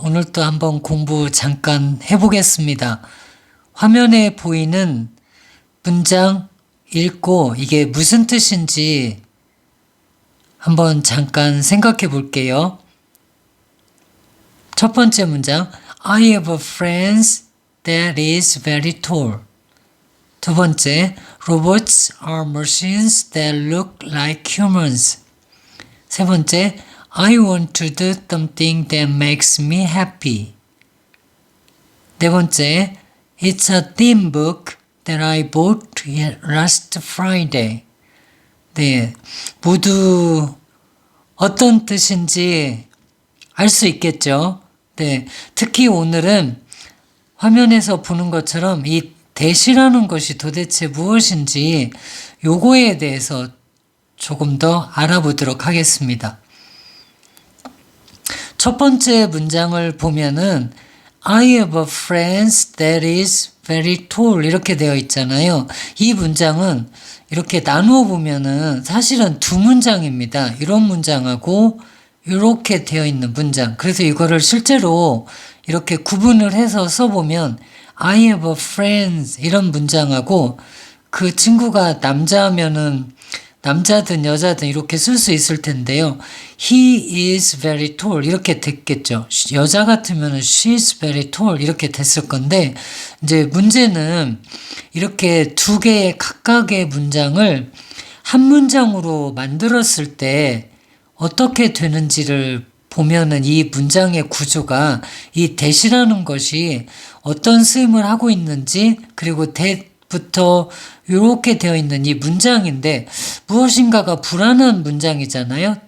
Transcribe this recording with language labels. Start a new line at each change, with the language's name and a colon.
Korean: 오늘 또 한번 공부 잠깐 해보겠습니다. 화면에 보이는 문장 읽고 이게 무슨 뜻인지 한번 잠깐 생각해 볼게요. 첫 번째 문장,
English: I have a friend that is very tall.
Korean: 두 번째,
English: Robots are machines that look like humans.
Korean: 세 번째,
English: I want to do something that makes me happy.
Korean: 네 번째,
English: It's a theme book that I bought last Friday.
Korean: 네, 모두 어떤 뜻인지 알 수 있겠죠? 네, 특히 오늘은 화면에서 보는 것처럼 이 대시라는 것이 도대체 무엇인지 요거에 대해서 조금 더 알아보도록 하겠습니다. 첫 번째 문장을 보면은
English: I have a friend that is very tall
Korean: 이렇게 되어 있잖아요. 이 문장은 이렇게 나누어 보면은 사실은 두 문장입니다. 이런 문장하고 이렇게 되어 있는 문장. 그래서 이거를 실제로 이렇게 구분을 해서 써보면
English: I have a friend
Korean: 이런 문장하고 그 친구가 남자면은 남자든 여자든 이렇게 쓸 수 있을 텐데요.
English: He is very tall
Korean: 이렇게 됐겠죠. 여자 같으면
English: she is very tall
Korean: 이렇게 됐을 건데 이제 문제는 이렇게 두 개의 각각의 문장을 한 문장으로 만들었을 때 어떻게 되는지를 보면은 이 문장의 구조가 이 that이라는 것이 어떤 쓰임을 하고 있는지 그리고 that부터 이렇게 되어 있는 이 문장인데 무엇인가가 불안한 문장이잖아요.